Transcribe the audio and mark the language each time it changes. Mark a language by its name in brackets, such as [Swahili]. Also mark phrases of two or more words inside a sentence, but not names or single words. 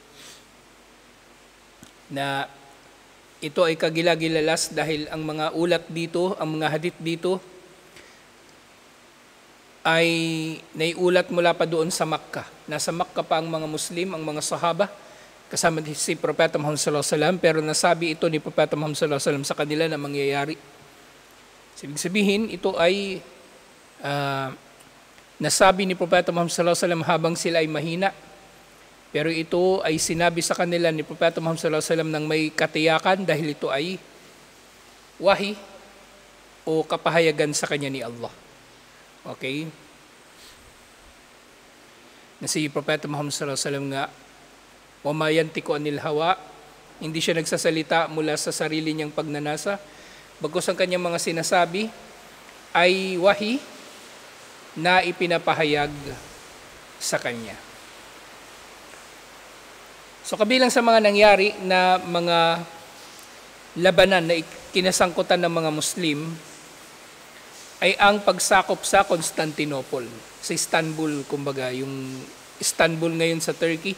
[Filipino] Na ito ay kagilagilalas dahil ang mga ulat dito, ang mga hadith dito, ay naiulat mula pa doon sa Makkah. Nasa Makkah pa ang mga Muslim, ang mga sahaba, kasama si Propeta Muhammad [Arabic] صلى الله عليه وسلم, [Filipino] pero nasabi ito ni Propeta Muhammad [Arabic] صلى الله عليه وسلم [Filipino] sa kanila na mangyayari. Ibig sabihin, ito ay nasabi ni Propeta Muhammad [Arabic] صلى الله عليه وسلم [Filipino] habang sila ay mahina. Pero ito ay sinabi sa kanila ni Propeta Muhammad [Arabic] صلى الله عليه وسلم [Filipino] ng may katiyakan dahil ito ay wahi o kapahayagan sa kanya ni Allah. Okay? Na si Propeta Muhammad [Arabic] صلى الله عليه وسلم [Filipino] nga, [Arabic] وما ينطق عن الهوى, [Filipino] hindi siya nagsasalita mula sa sarili niyang pagnanasa, bagkus ang kanyang mga sinasabi ay wahi na ipinapahayag sa kanya. So kabilang sa mga nangyari na mga labanan na kinasangkutan ng mga Muslim ay ang pagsakop sa Constantinople, sa Istanbul, kumbaga, yung Istanbul ngayon sa Turkey.